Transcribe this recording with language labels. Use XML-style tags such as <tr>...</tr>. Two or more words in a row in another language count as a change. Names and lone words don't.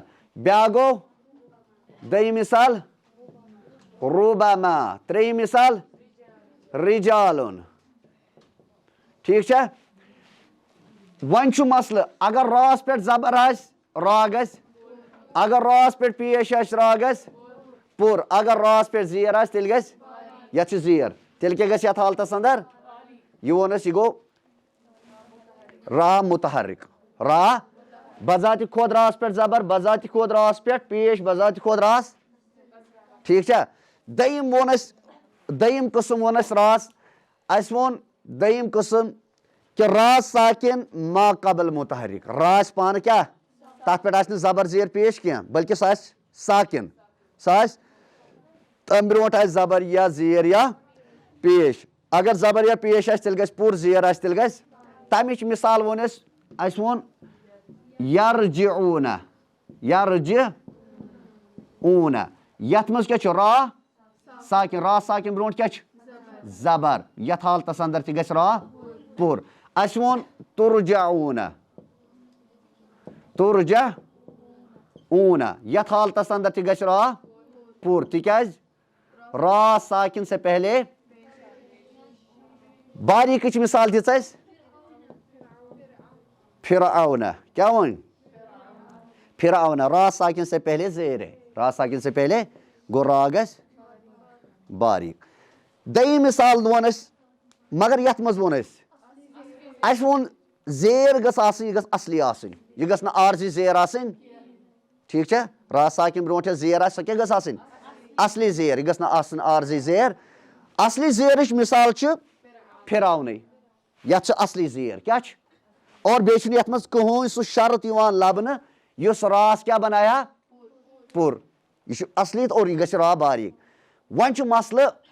<ks>بیٛاکھ گوٚو دوٚیِم مِثال رُبما ترٛیٚیِم مِثال رِجالُن ٹھیٖک چھا وۄنۍ چھُ مسلہٕ اگر راس پٮ۪ٹھ زبر آسہِ را گژھِ اگر راس پٮ۪ٹھ پیش آسہِ را گژھِ پوٗرٕ اگر راس پٮ۪ٹھ زیر آسہِ تیٚلہِ گژھِ یَتھ چھُ زیر تیٚلہِ کیٛاہ گژھِ یَتھ حالتَس اَندر یہِ ووٚن اَسہِ یہِ گوٚو را مُتحرِک را بذاتہِ خۄد راس پٮ۪ٹھ زبر بذاتہِ خۄد راس پٮ۪ٹھ پیش بذاتہِ خۄد راس ٹھیٖک چھا دوٚیِم ووٚن اَسہِ دوٚیِم قٕسٕم ووٚن اَسہِ راس اَسہِ ووٚن دوٚیِم قٕسٕم کہِ را ساکِن ماقبل مُتحرِک را آسہِ پانہٕ کیٛاہ تَتھ پٮ۪ٹھ آسہِ نہٕ زبر زیر پیش کینٛہہ بٔلکہِ سُہ آسہِ ساکِن سُہ آسہِ تَمہِ برونٛٹھ آسہِ زبر یا زیر یا پیش اگر زبر یا پیش آسہِ تیٚلہِ گژھِ پوٗرٕ زیر آسہِ تیٚلہِ گژھِ تَمِچ مِثال ووٚن اَسہِ ووٚن یرجعوٗنہ یرجعوٗنہ یَتھ منٛز کیٛاہ چھُ را ساکِن را ساکِن برونٛٹھ کیٛاہ چھُ زبر یَتھ حالتَس اَندر تہِ گژھِ را پوٗرٕ اَسہِ ووٚن تُرجعوٗنہ تُرجعوٗنہ یَتھ حالتَس اَندر تہِ گژھِ را پوٗرٕ تِکیٛازِ را ساکِن</ks> <ur>سے پہلے</ur> <ks>باریٖکٕچ مِثال دِژ اَسہِ فرعونہ کیٛاہ ووٚن فرعونہ را ساکِن</ks> <ur>سے پہلے زیر ہے</ur> <ks>را ساکِن</ks> <ur>سے پہلے</ur> <ks>گوٚو را گژھِ باریٖک دوٚیِم مِثال ووٚن اَسہِ مگر یَتھ منٛز ووٚن اَسہِ ووٚن زیر گٔژھ آسٕنۍ یہِ گٔژھ اَصلی آسٕنۍ یہِ گٔژھ نہٕ عارضی زیر آسٕنۍ ٹھیٖک چھا را ساکِن برونٛٹھ یۄس زیر آسہِ سۄ کیٛاہ گٔژھ آسٕنۍ اَصلی زیر یہِ گٔژھ نہٕ آسٕنۍ عارضی زیر اَصلی زیرٕچ مِثال چھِ فرعونٕے یَتھ چھِ اَصلی زیر کیٛاہ چھِ اور بیٚیہِ چھُنہٕ یَتھ منٛز کٕہٕنۍ سُہ شرط یِوان لَبنہٕ یُس راس کیٛاہ بَنایہِ ہا پوٗرٕ یہِ چھُ اَصلی اور یہِ گژھِ را باریٖک وۄنۍ چھُ مسلہٕ</ks>